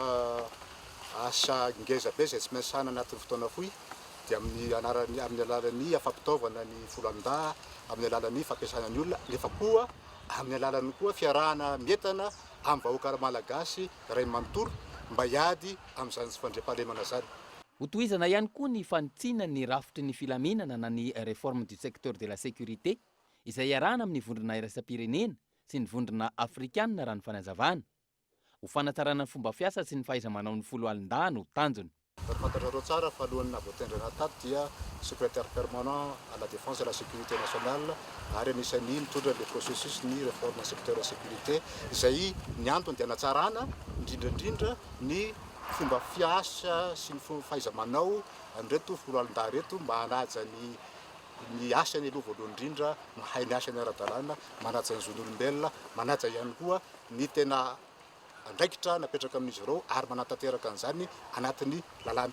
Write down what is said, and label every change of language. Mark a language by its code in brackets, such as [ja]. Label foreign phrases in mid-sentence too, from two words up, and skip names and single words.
[mg] asa ngeza be zay tsy maintsy sana anatin'ny fotoana fohy dia amin'ny alalan'ny afampitaovana ny folo alin-dahy amin'ny alalan'ny fampiasana ny olona nefa koa amin'ny alalan'ny koa fiarahana mientana amin'ny vahoaka malagasy ray manontolo mba hiady amin'izany tsy fandriam-pahalemana zany. Hotohizana ihany koa ny fanitsiana ny rafitry ny filaminana na ny [fr] réforme du secteur de la sécurité [mg] izay iarahana amin'ny vondrona iraisam-pirenena sy ny vondrona afrikanina raha ny fanazavana. Ho fanatsarana ny fomba fiasa sy ny fahaiza-manao ny folo alin-dahy no tanjony. Fantatrareo tsara fa alohan'ny navotendrena tato dia [fr] secrétaire permanent à la défense et la sécurité nationale [mg] ary anisan'ny mitondra [fr] le processus [mg] ny [fr] réforme secteur de la sécurité [mg] izay ny antony dia hanatsarana indrindrandrindra ny fomba fiasa sy ny fomba fahaiza-manao an'ireto folo alin-dahy reto mba hanaja ny asany aloha voalohany indrindra mahay ny asany ara-dalàna manaja ny zon'olombelona manaja ihany koa ny tena andraikitra napetraka amin'izy ireo ary manatateraka an'izany anatin'ny lalàna.